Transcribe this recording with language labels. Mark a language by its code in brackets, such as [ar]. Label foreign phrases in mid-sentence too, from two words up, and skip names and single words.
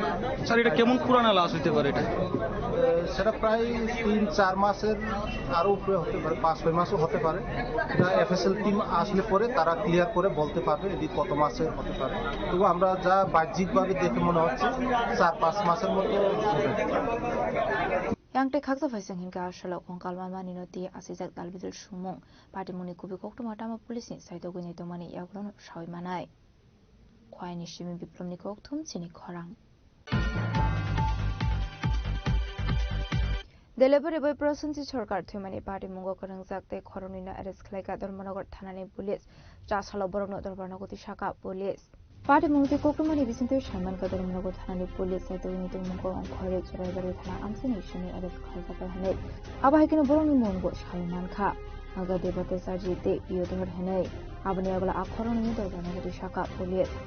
[bn] স্যার এটা কেমন পুরানা লাশ হইতে পারে এটা সেটা প্রায় 3-4 মাসের আরো উপরে হতে পারে 5-6 মাসও হতে পারে এটা [en] FSL team [bn] আসলে পরে তারা ক্লিয়ার করে বলতে পারবে এটি কত মাসে হতে পারে তবু আমরা যা বাহ্যিকভাবে দেখে মনে হচ্ছে 4-5 মাসের মতো [trp] Yang te khaksa faisang hinka shala kongkalma mani noti asijak dalbidul sumung patimuni kubi koktuma tama police ni saito gune to mani yaglon shoi manai khwai ni shimi biplom ni koktum chini khorang Delebari boy prosinci sorkar thumani party mungo korang jakte khoronina arrest khlaika Dharmanagar thanani police jashala borokno Dharmanagoti shaka police Party mungti koktumani bisinto shaman ka Dharmanagar thanani police saito gune to mungo khore choraibari thana amsini shini arrest khalka hanai aba hekino boroni mungo shaiman kha aga debate sajite biodhar hanai abani agla akhoroni Dharmanagoti shaka police